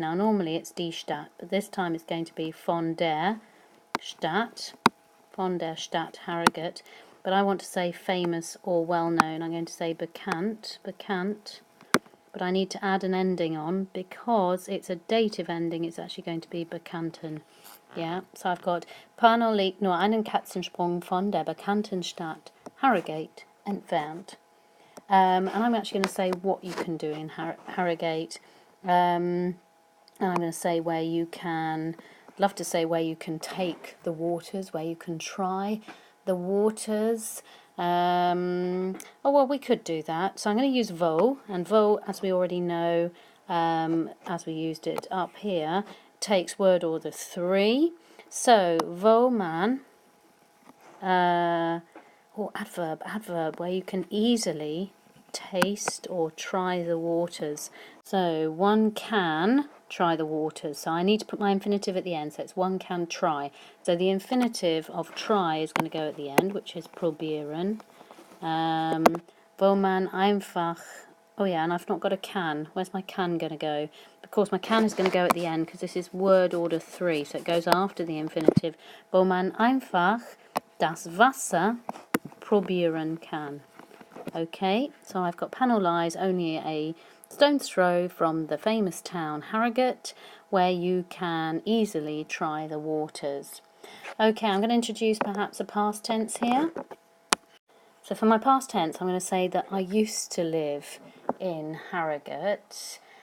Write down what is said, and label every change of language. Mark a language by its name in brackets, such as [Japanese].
[English] Now, normally it's die Stadt, but this time it's going to be von der Stadt Harrogate. But I want to say famous or well-known. I'm going to say bekannt, but I need to add an ending on because it's a dative ending. It's actually going to be bekannten. Yeah, so I've got [German] Panel liegt nur einen Katzensprung von der bekannten Stadt Harrogate entfernt. [English] And I'm actually going to say what you can do in Harrogate. And I'm going to say where you can, love to say where you can take the waters, where you can try the waters. Oh, well, we could do that. So I'm going to use wo, and wo, as we already know, as we used it up here, takes word order 3. So, [German] wo man, [English] or adverb, where you can easily taste or try the waters. So, one can try the waters. So I need to put my infinitive at the end, so it's one can try. So the infinitive of try is going to go at the end, which is probieren. [German] Wo man einfach, [English] oh yeah, and I've not got a can. Where's my can going to go? Of course, my can is going to go at the end because this is word order 3, so it goes after the infinitive. [German] Wo man einfach das Wasser probieren kann. [English] Okay, so I've got Panel lies only a stone's throw from the famous town Harrogate, where you can easily try the waters. Okay, I'm going to introduce perhaps a past tense here. So for my past tense, I'm going to say that I used to live in Harrogate.